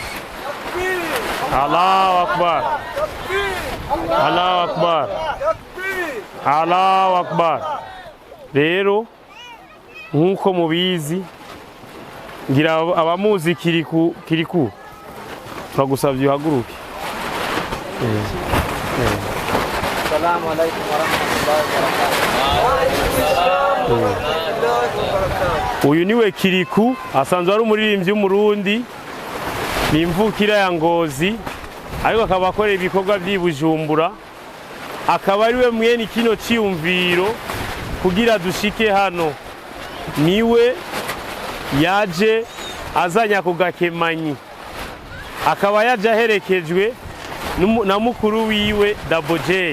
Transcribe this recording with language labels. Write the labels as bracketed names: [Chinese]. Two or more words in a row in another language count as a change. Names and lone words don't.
[Arabic] الله أكبر الله أكبر الله أكبر. [Rundi] Rero nk'uko mubizi, ngira abamuzi Kiriku turagusavye uhaguruke. [Arabic] السلام عليكم ورحمة الله وبركاته. [Rundi] Uyu niwe Kiriku, asanzwe ari umuririmbyi w'umurundi, ni imvukira ya Ngozi, ariko akaba akorera ibikorwa by'i Bujumbura. Akaba ariwe mwene kino ciyumviro kugira dushike hano. Niwe yaje azanya ku gakemanyi, akaba yaje aherekejwe na mukuru wiwe Double J.